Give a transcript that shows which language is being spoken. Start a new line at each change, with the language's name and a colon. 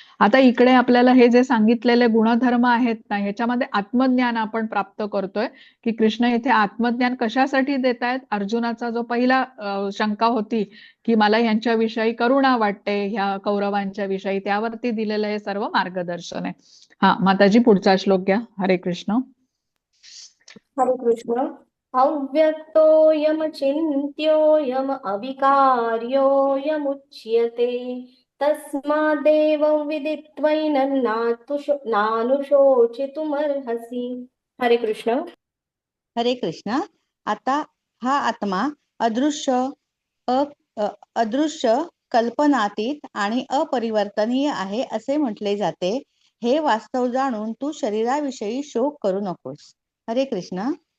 Marathi: आता इकडे आपल्याला हे जे सांगितलेले गुणधर्म आहेत ना, ह्याच्यामध्ये आत्मज्ञान आपण प्राप्त करतोय की कृष्ण इथे आत्मज्ञान कशासाठी देत आहेत? अर्जुनाचा जो पहिला शंका होती की मला यांच्याविषयी करुणा वाटते ह्या कौरवांच्या विषयी, त्यावरती दिलेलं हे सर्व मार्गदर्शन आहे. हा माताजी, पुढचा श्लोक घ्या.
Sanskrit: हरे कृष्ण. हरे कृष्ण. अव्यक्तोऽयमचिन्त्योऽयम अविकार्योऽयमुच्यते तस्मादेवं विदित्वैनं नानुशोचितुमर्हसि. हरे कृष्ण. हरे कृष्ण.
Marathi: आता हा आत्मा अदृश्य, अदृश्य, कल्पनातीत आणि अपरिवर्तनीय आहे असे म्हटले जाते. हे वास्तव जाणून तू शरीराविषयी शोक करू नकोस.
Sanskrit: हरे कृष्ण.